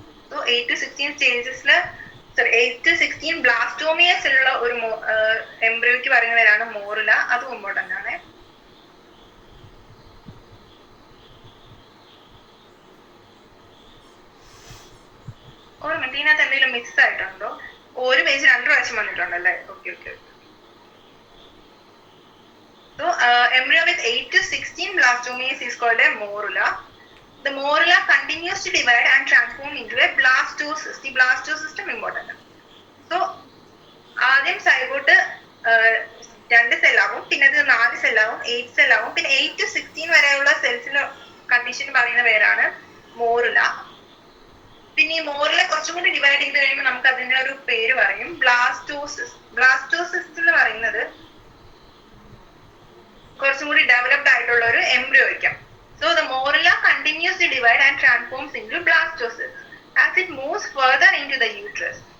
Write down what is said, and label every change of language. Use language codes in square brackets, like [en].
[ml] So 8 to 16 സ്റ്റേജസില് 8 to 16 blastomeres ഉള്ള ഒരു എംബ്രിയോയ്ക്ക് പറയുന്ന പേരാണ് മോറുല. അതും ഇമ്പോർട്ടന്റ് ആണ്. ഒരു മിനിറ്റ്, ഇതിനകത്ത് എന്തെങ്കിലും മിക്സ് ആയിട്ടുണ്ടോ? ഒരു പേജ് 2 പ്രാവശ്യം വന്നിട്ടുണ്ടല്ലേ? Okay. [en] So, embryo with 8 to 16 blastomeres is called a morula. The morula continues to divide and transform into a blastocyst. The blastocystem important. [ml] So, ആദ്യം സൈഗോട്ട് 2 സെല്ലാവും, പിന്നെ അത് 4 സെല്ലാവും, 8 സെല്ലാവും, പിന്നെ 8 to 16 വരെയുള്ള സെൽസിന്റെ കണ്ടീഷൻ പറയുന്ന പേരാണ് മോറുല. പിന്നെ ഈ മോറുല കുറച്ചും കൂടി ഡിവൈഡ് ചെയ്ത് കഴിയുമ്പോൾ നമുക്ക് അതിന്റെ ഒരു പേര് പറയും ബ്ലാസ്റ്റോസിസ്റ്റ്. ബ്ലാസ്റ്റോസിസ്റ്റ് എന്ന് പറയുന്നത് കുറച്ചും കൂടി ഡെവലപ്ഡ് ആയിട്ടുള്ള ഒരു എംബ്രിയോ ആയിരിക്കാം. [en] So the morula continues to divide and transforms into blastocyst as it moves further into the uterus.